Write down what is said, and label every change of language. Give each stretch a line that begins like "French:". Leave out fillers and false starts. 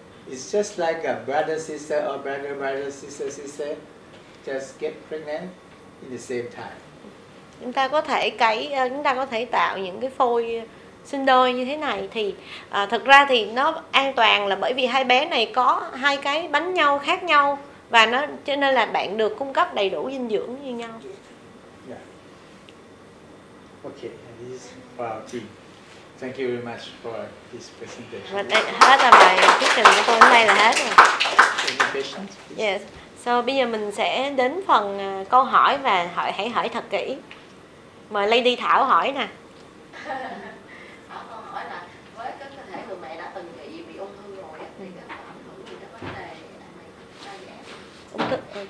English: It's just like a brother sister or brother sister just get pregnant in the same time.
Vietnamese: Chúng ta có thể tạo những cái phôi sinh đôi như thế này thì thực ra thì nó an toàn là bởi vì hai bé này có hai cái bánh nhau khác nhau và cho nên là bạn được cung cấp đầy đủ dinh dưỡng như nhau.
English: Yeah. Okay, and this is for our team. Thank you very much for this presentation.
Vietnamese: Và đây, hết là bài thuyết trình của tôi hôm nay là hết rồi.
English: Any questions? Yes.
Vietnamese: So bây giờ mình sẽ đến phần câu hỏi và hãy hỏi thật kỹ. Mời Lady Thảo hỏi nè. Câu hỏi là với cái cơ thể người mẹ đã từng bị ung thư rồi thì có ảnh hưởng gì đến vấn đề đa dạng?